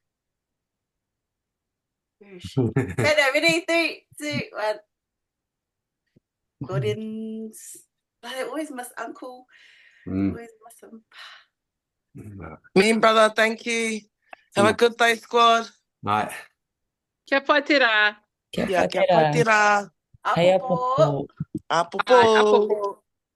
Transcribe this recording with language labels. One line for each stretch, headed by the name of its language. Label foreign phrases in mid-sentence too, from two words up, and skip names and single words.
English: Where is she? Photo, ready? 3, 2, 1. Gordon's. But I always miss Uncle. Always miss him. Me, brother, thank you. Have a good day, squad. Right.
Māori: Kia pai te rā. Kia
English: Yeah,
Māori: pai kia te pai rā. te rā. Hei Apopo. apopo. Apopo. Apopo.